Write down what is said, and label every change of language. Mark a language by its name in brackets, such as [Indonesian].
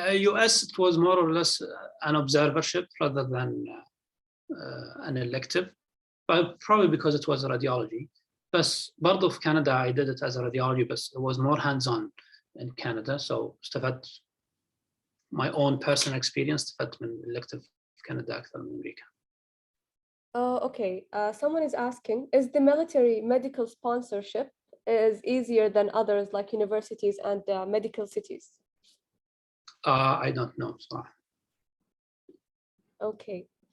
[English] US, it was more or less an observership rather than an elective, but probably because it was radiology. [Arabic] بس برضو في [English] Canada I did it as a radiology, but it was more hands-on in Canada. So استفدت my own personal experience. [Arabic] استفدت من elective في Canada أكثر من أمريكا. [English] Okay, someone is asking, is the military medical sponsorship is easier than others like universities and medical cities? I don't know [Arabic] صراحة. [English] Okay.